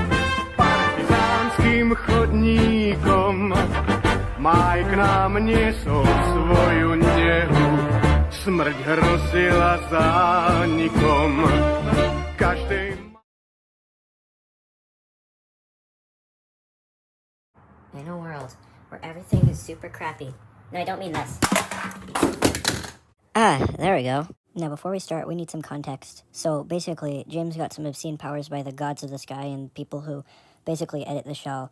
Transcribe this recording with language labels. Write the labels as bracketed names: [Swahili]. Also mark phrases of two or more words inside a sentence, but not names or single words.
[Slovak] Partyzánským chodníkom máj k nám niesol svoju nehu. Smrť hrozila zánikom každej. [English] I know where else, where everything is super crappy. No, I don't mean this. There we go. Now, before we start, we need some context. So, basically, James got some obscene powers by the gods of the sky and people who basically edit the show.